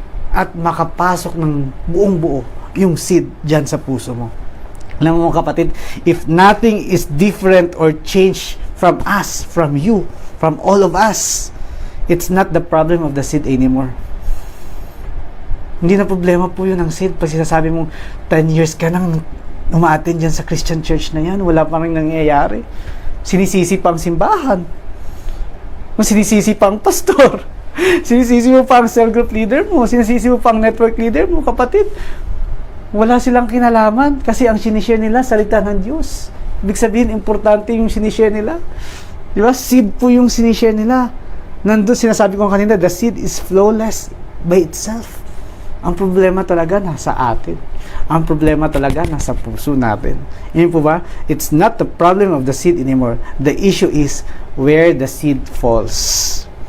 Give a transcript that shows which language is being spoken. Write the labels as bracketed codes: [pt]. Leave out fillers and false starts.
[tl] At makapasok ng buong buo yung seed dyan sa puso mo. Alam mo kapatid, [en] if nothing is different or changed from us, from you, from all of us, It's not the problem of the seed anymore. [tl] Hindi na problema po yun ang seed. Pag sinasabi mong 10 years ka nang umaattend dyan sa Christian church na yan, wala pa rin nangyayari. Sinisisi pa ang simbahan. Sinisisi pa ang pastor. Sinisisi mo pa ang cell group leader mo. Sinisisi mo pa ang network leader mo, kapatid. Wala silang kinalaman kasi ang sinishare nila, salita ng Diyos. Ibig sabihin, importante yung sinishare nila. Di ba? Seed po yung sinishare nila. Nandun, sinasabi ko kanina, [en] the seed is flawless by itself. [tl] Ang problema talaga nasa atin. Ang problema talaga nasa puso natin. Yun po ba? [en] It's not the problem of the seed anymore. The issue is where the seed falls.